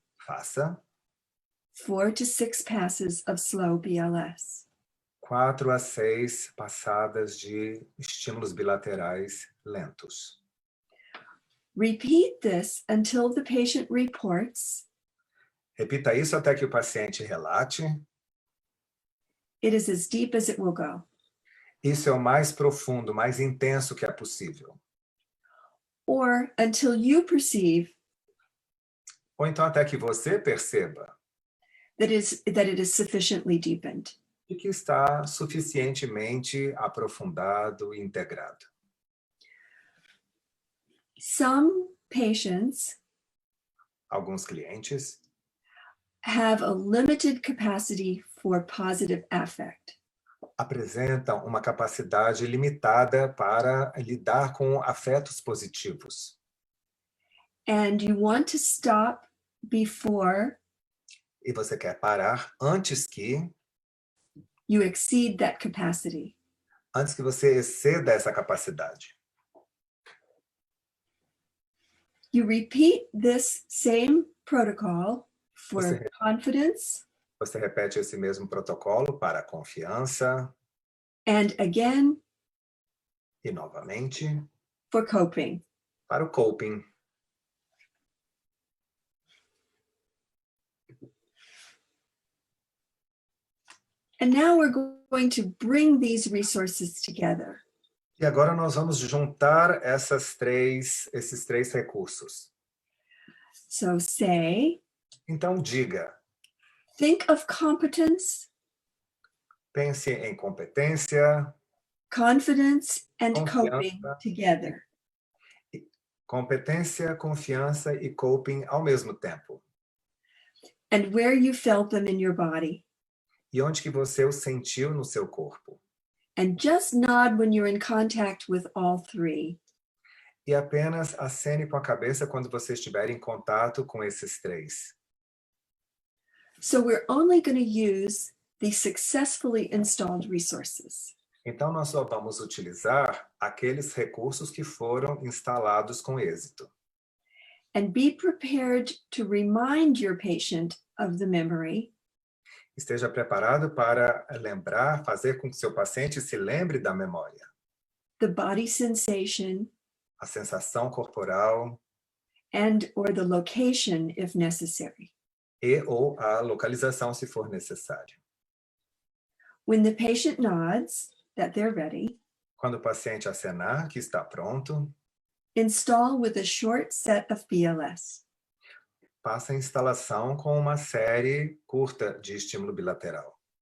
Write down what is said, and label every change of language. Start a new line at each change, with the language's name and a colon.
Portuguese: Faça
English: 4 to 6 passes of slow BLS.
Portuguese: 4 a 6 passadas de estímulos bilaterais lentos.
English: Repeat this until the patient reports
Portuguese: Repita isso até que o paciente relate.
English: it is as deep as it will go.
Portuguese: Isso é o mais profundo, mais intenso que é possível.
English: Or until you perceive
Portuguese: Ou então até que você perceba
English: that it is sufficiently deepened.
Portuguese: de que está suficientemente aprofundado e integrado.
English: Some patients
Portuguese: Alguns clientes
English: have a limited capacity for positive affect.
Portuguese: apresentam uma capacidade limitada para lidar com afetos positivos.
English: And you want to stop before
Portuguese: E você quer parar antes que
English: you exceed that capacity.
Portuguese: você exceda essa capacidade.
English: You repeat this same protocol for
Portuguese: Você-
English: confidence
Portuguese: Você repete esse mesmo protocolo para a confiança
English: and again
Portuguese: e, novamente,
English: for coping.
Portuguese: para o coping.
English: And now we're going to bring these resources together.
Portuguese: E agora nós vamos juntar esses três recursos.
English: So say,
Portuguese: Então, diga,
English: think of competence,
Portuguese: pense em competência,
English: confidence, and
Portuguese: Confiança.
English: coping together.
Portuguese: competência, confiança e coping ao mesmo tempo.
English: And where you felt them in your body.
Portuguese: E onde que você o sentiu no seu corpo.
English: And just nod when you're in contact with all three.
Portuguese: E apenas acene com a cabeça quando você estiver em contato com esses três.
English: So we're only going to use the successfully installed resources.
Portuguese: Então, nós só vamos utilizar aqueles recursos que foram instalados com êxito.
English: And be prepared to remind your patient of the memory
Portuguese: Esteja preparado para lembrar, fazer com que seu paciente se lembre da memória.
English: the body sensation,
Portuguese: A sensação corporal
English: and or the location if necessary.
Portuguese: e ou a localização, se for necessário.
English: When the patient nods that they're ready,
Portuguese: Quando o paciente acenar que está pronto,
English: install with a short set of BLS.
Portuguese: faça a instalação com uma série curta de estímulo bilateral.